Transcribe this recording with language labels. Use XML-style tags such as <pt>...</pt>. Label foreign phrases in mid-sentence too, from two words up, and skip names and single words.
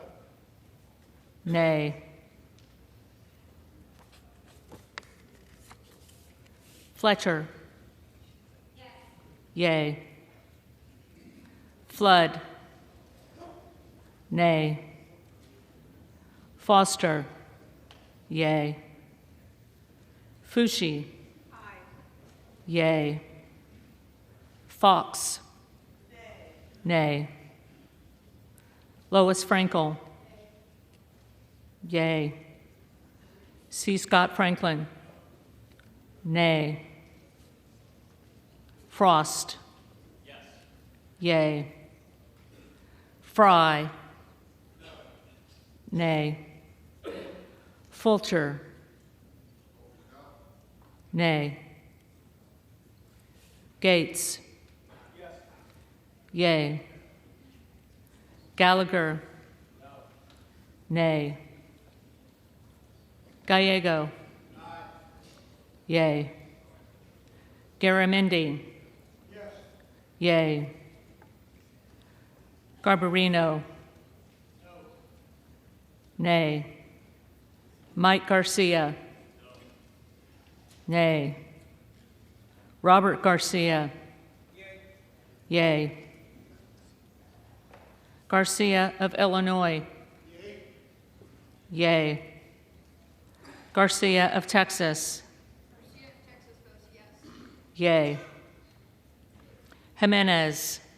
<en>Nay. Fletcher. Yea. Flood. Nay. Foster. Yea. Fushi. Yea. Fox. Nay. Lois Frankel. Yea. C. Scott Franklin. Nay. Frost. Yea. Fry. Nay. Fulcher. Nay. Gaetz. Yea. Gallagher. Nay. Gallego. Yea. Garamendi. Yea. Garbarino. Nay. Mike Garcia. Nay. Robert Garcia. Yea. Garcia of Illinois. Yea. Garcia of Texas. Yea. Jimenez.</en>